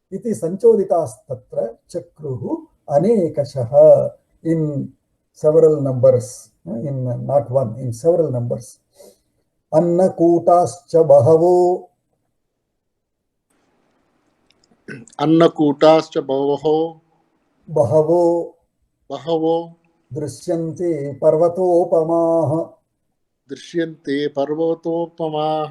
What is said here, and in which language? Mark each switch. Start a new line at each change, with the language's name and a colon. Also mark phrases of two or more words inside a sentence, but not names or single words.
Sanskrit: इति सञ्चोदितास्तत्र चक्रुः अनेकशः,
English: in several numbers, in not one, in several numbers.
Sanskrit: अन्नकूटाश्च बहवो, अन्नकूटाश्च बहवो bahavo बहवो दृश्यन्ते पर्वतोपमाः, दृश्यन्ते पर्वतोपमाः